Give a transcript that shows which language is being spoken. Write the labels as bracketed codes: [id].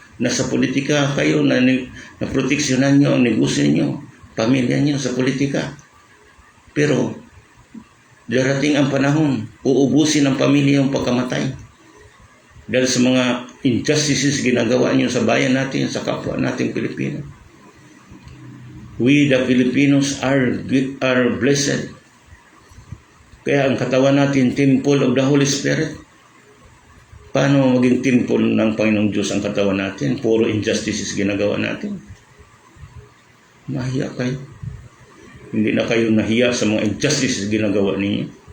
[tl] Nasa politika kayo, naproteksyonan nyo ang negosyo nyo, pamilya nyo sa politika. Pero darating ang panahon, uubusin ang pamilya yung pagkamatay. Dahil sa mga injustices ginagawa niyo sa bayan natin, sa kapwa nating Pilipino. [en] We the Filipinos are blessed. [tl] Kaya ang katawan natin, [en] temple of the Holy Spirit. [tl] Paano maging temple ng Panginoong Diyos ang katawan natin? Puro injustices ginagawa natin. Mahiya kayo. Hindi na kayo nahiya sa mga injustices ginagawa ninyo.